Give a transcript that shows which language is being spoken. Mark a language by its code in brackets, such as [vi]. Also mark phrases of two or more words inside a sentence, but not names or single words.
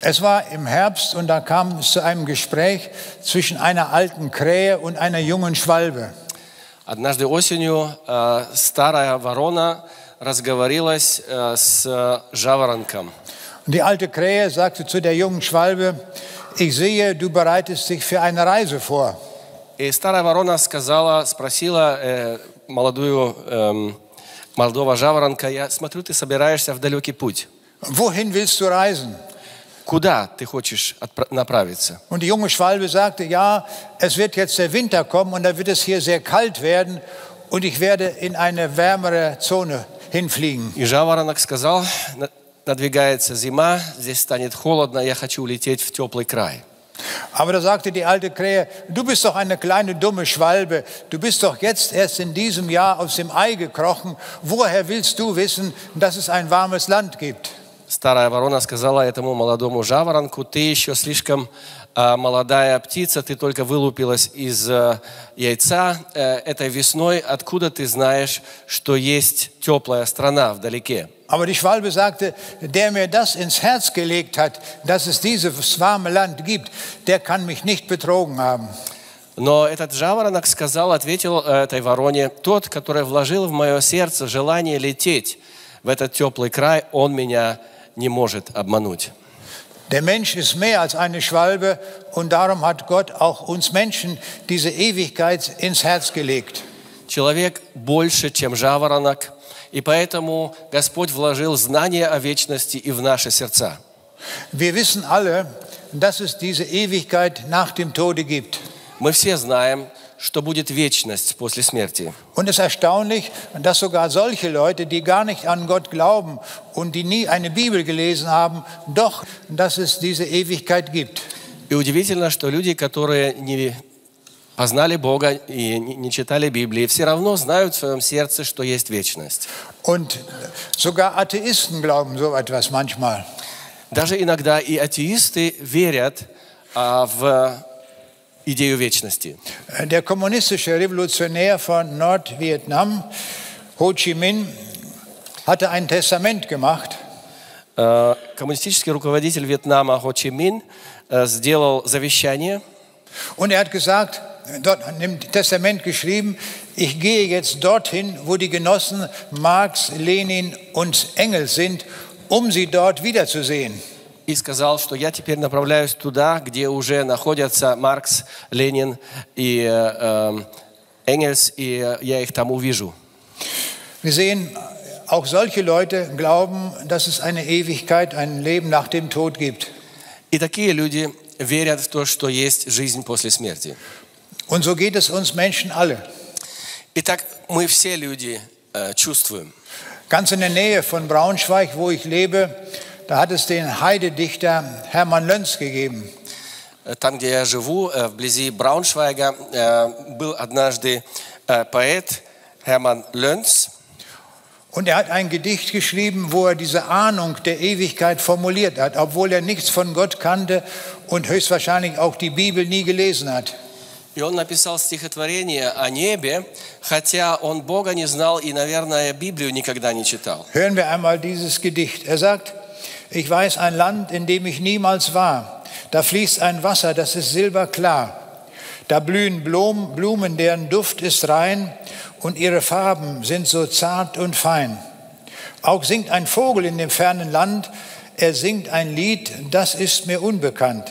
[de] Es war im Herbst und da kam es zu einem Gespräch zwischen einer alten Krähe und einer jungen Schwalbe. [ru] Однажды осенью старая ворона разговорилась с жаворонком. [de] Und die alte Krähe sagte zu der jungen Schwalbe: Ich sehe, du bereitest dich für eine Reise vor. [ru] И старая ворона спросила молодого жаворонка: я смотрю, ты собираешься в далекий путь. [de] Wohin willst du reisen? [ru] Куда ты хочешь направиться? [de] Und die junge Schwalbe sagte: Ja, es wird jetzt der Winter kommen und da wird es hier sehr kalt werden und ich werde in eine wärmere Zone hinfliegen. [ru] И жаворонок сказал: надвигается зима, здесь станет холодно, я хочу улететь в теплый край. [de] Aber da sagte die alte Krähe: Du bist doch eine kleine dumme Schwalbe. Du bist doch jetzt erst in diesem Jahr aus dem Ei gekrochen. Woher willst du wissen, dass es ein warmes Land gibt? [ru] Старая ворона сказала этому молодому жаворонку: ты еще слишком молодая птица, ты только вылупилась из яйца этой весной. Откуда ты знаешь, что есть теплая страна вдалеке? [de] Aber die Schwalbe sagte: Der mir das ins Herz gelegt hat, dass es dieses warme Land gibt, der kann mich nicht betrogen haben. [ru] Но этот жаворонок ответил этой вороне: тот, который вложил в мое сердце желание лететь в этот теплый край, он меня не может обмануть. [de] Der Mensch ist mehr als eine Schwalbe und darum hat Gott auch uns Menschen diese Ewigkeit ins Herz gelegt. [ru] Человек больше, чем жаворонок, и поэтому Господь вложил знание о вечности и в наши сердца. [de] Wir wissen alle, dass es diese Ewigkeit nach dem Tode gibt. [ru] Мы все знаем, что будет вечность после смерти. [de] Und es ist erstaunlich, dass sogar solche Leute, die gar nicht an Gott glauben und die nie eine Bibel gelesen haben, doch, dass es diese Ewigkeit gibt. [ru] И удивительно, что люди, которые не познали Бога и не читали Библии, все равно знают в своем сердце, что есть вечность. [de] Und sogar Atheisten glauben so etwas manchmal. [ru] Даже иногда и атеисты верят в идею вечности. [de] Der kommunistische Revolutionär von Nordvietnam, Ho Chi Minh, hatte ein Testament gemacht. [ru] Коммунистический руководитель Вьетнама Хо Чи Мин сделал завещание. [de] Und er hat gesagt, dort im Testament geschrieben: Ich gehe jetzt dorthin, wo die Genossen Marx, Lenin und Engels sind, um sie dort wiederzusehen. [ru] И сказал, что я теперь направляюсь туда, где уже находятся Маркс, Ленин и Энгельс, и я их там увижу. [de] Wir sehen, auch solche Leute glauben, dass es eine Ewigkeit, ein Leben nach dem Tod gibt. [ru] И такие люди верят в то, что есть жизнь после смерти. [de] Und so geht es uns Menschen alle. [ru] Итак, мы все люди чувствуем. [de] Ganz in der Nähe von Braunschweig, wo ich lebe, da hat es den Heidedichter Hermann Löns gegeben. [ru] Там, где я живу, вблизи Брауншвайга, был однажды поэт Hermann Löns. [de] Und er hat ein Gedicht geschrieben, wo er diese Ahnung der Ewigkeit formuliert hat, obwohl er nichts von Gott kannte und höchstwahrscheinlich auch die Bibel nie gelesen hat. [ru] И он написал стихотворение о небе, хотя он Бога не знал и, наверное, Библию никогда не читал. [de] Hören wir einmal dieses Gedicht. Er sagt: Ich weiß ein Land, in dem ich niemals war. Da fließt ein Wasser, das ist silberklar. Da blühen Blumen, deren Duft ist rein und ihre Farben sind so zart und fein. Auch singt ein Vogel in dem fernen Land. Er singt ein Lied, das ist mir unbekannt.